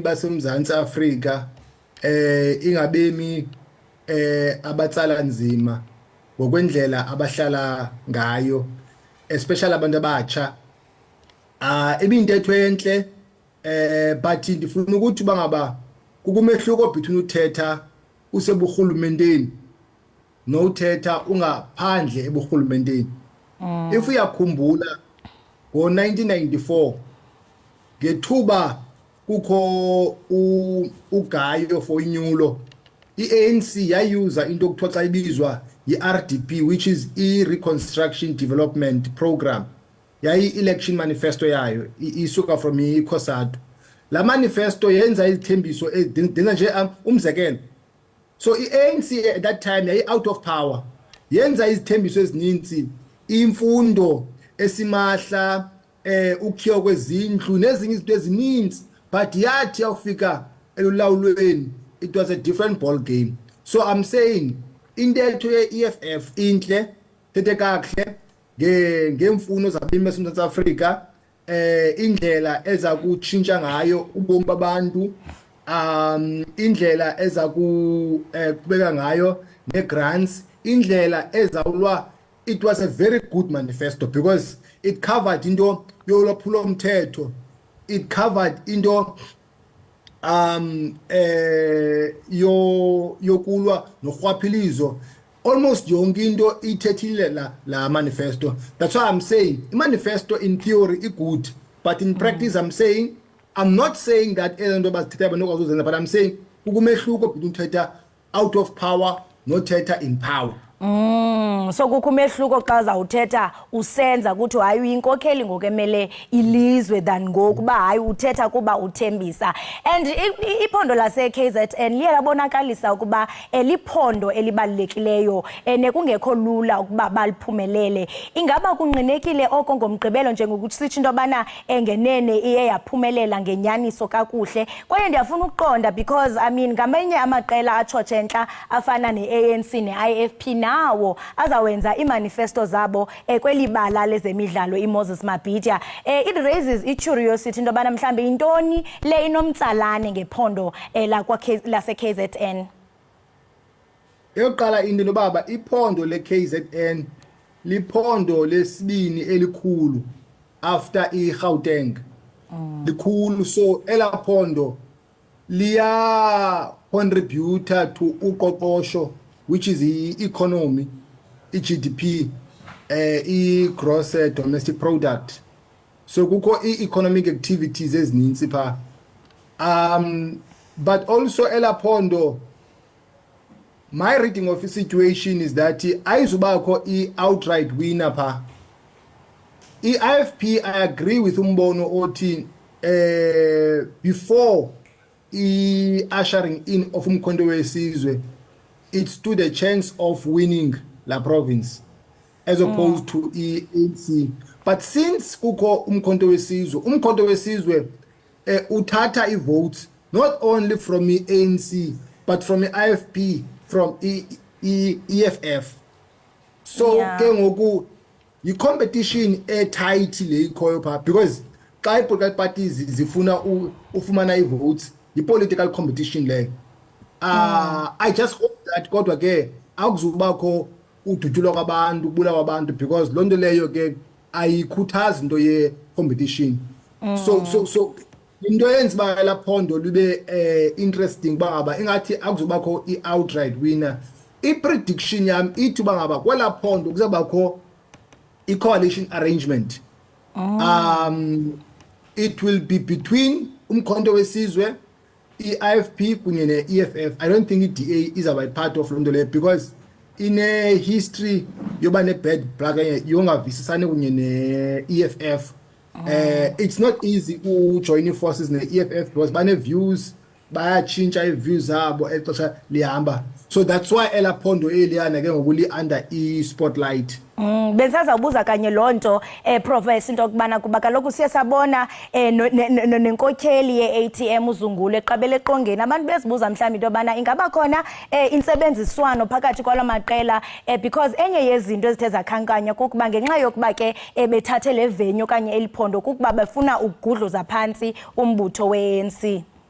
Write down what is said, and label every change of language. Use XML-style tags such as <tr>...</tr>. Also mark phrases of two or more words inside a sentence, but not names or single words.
<xh>baseMzantsi Afrika ingabemi abatsala nzima ngokwendlela abahlala ngayo especially abantu abatsha ibintetho enhle but ndifuna ukuthi bangaba kukumehluko between uthetha useburhulumenteni nothetha ungaphandle eburhulumenteni. If uyakhumbula ngo-1994 ngethuba kukho ugayo for inyulo i-ANC yayuza into okuthiwa xa ibizwa yi-RDP</xh> <en>which is</en> <xh>i-Reconstruction Development Program</xh> <en>yayi-election manifesto</en> <xh>yayo isuka from iCOSATU. La manifesto yenza izithembiso denza nje umzekelo. So i-ANC</xh> <en>at that time</en> <xh>yayi</xh> <en>out of power</en> <xh>yenza izithembiso ezininzi imfundo esimahla ukhiwa kwezindlu nezinye izinto ezininzi but yathi yawufika elulawulweni</xh> <en>it was a different ball game. So I'm saying</en> <xh>intetho ye-EFF inhle thethe kahle ngemfuno zabemi baseMzantsi Afrika indlela eza kutshintsha ngayo ubomi babantu indlela eza kubeka ngayo ne-grants indlela ezawulwa.</xh> <en>It was a very good manifesto because it covered</en> <xh>into yolwaphulo mthetho,</xh> <en>it covered</en> <xh>into yokulwa norhwaphilizo, almost yonke into ithethile la manifesto.</xh> <en>That's why I'm saying the manifesto in theory is good, but in practice I'm not saying that but I'm saying ukumehluko between thetha out of power</en> <xh>no thetha</xh> <en>in power.</en> <xh>So kukho umehluko xa zawuthetha usenza ukuthi hayi uyinkokheli ngokemele ilizwe than ngokuba hayi uthetha kuba uthembisa. And iphondo lase KZN liye labonakalisa ukuba eliphondo elibalulekileyo nekungekho lula ukuba baliphumelele. Ingaba kunqinekile oko ngomgqibelo njengokuthi sithi into yobana engenene iye yaphumelela ngenyaniso kakuhle. Kwaye ndiyafuna ukuqonda</xh> <en>because I mean</en> <xh>ngamenye amaqela atshotshe afana ne-ANC ne-IFP nawo azawenza imanifesto zabo kwelibala lezemidlalo iMoses Mabhida.</xh> <en>It raises i-curiosity</en> <xh>into yobana mhlambe intoni le inomtsalane ngephondo lase KZN. Eyokuqala into lobaba iphondo le-KZN liphondo lesibini elikhulu after iGauteng. Likhulu so elaphondo liya contributor to uqoqosho</xh> <en>which is the economy, GDP, gross domestic product.</en> <xh>So kukho</xh> <en>economic activities</en> <xh>ezininzi pha.</xh> <en>But also elaphondo my reading of the situation is that ayizubakho i-outright winner pha. I-IFP, I agree with umbono othi before ushering in of umkhonto wesizwe, it stood a chance of winning la province as opposed to ANC. But since kukho umkhonto wesizwe uthatha i-votes not only from the ANC but from the IFP, from EFF.</en> <xh>So ke ngoku</xh> <en>yi-competition tight</en> <xh>le ikhoyo pha, because xa</xh> <en>i-political parties</en> <xh>zifuna ufumana i-votes,</xh> <en>yi-political competition</en> <xh>le.</xh> <en>I just hope that</en> <xh>kodwa ke akuzubakho udutyulwa kwabantu, ubulawa kwabantu, because loo nto leyo ke ayikhuthazi into ye-competition. So into yenza uba la phondo lube interesting uba ngaba ingathi akuzubakho i-outright winner. I-prediction yam ithi uba ngaba kwela phondo kuzabakho</xh> <en>i-coalition arrangement. It will be between umkhonto wesizwe, i-IFP</en> <xh>kunye ne-EFF.</xh> <en>I don't think i-DA izawuba part of</en> <xh>loo nto leyo,</xh> <en>because ine-history yoba ne-bad blood</en> <xh>yongavisisani kunye ne-EFF.</xh> <en>It's not easy joining forces ne-EFF because bane-views,</en> <xh>bayatshintsha ii-views zabo exesha lihamba. So that's why ela phondo eliyana ke ngoku li-under i-spotlight. Bensazawubuza kanye loo nto Professor into yokubana kuba kaloku siye sabona nenkokheli ye-ATM uZungulo eqabele eqongeni abantu bezibuza mhlawumbi into yobana ingaba khona intsebenziswano phakathi kwala maqela because enye yezinto ezithe zakhankanya kukuba ngenxa yokuba ke bethathe le venue okanye eliphondo kukuba befuna ukugudluza phantsi umbutho we-ANC.</xh>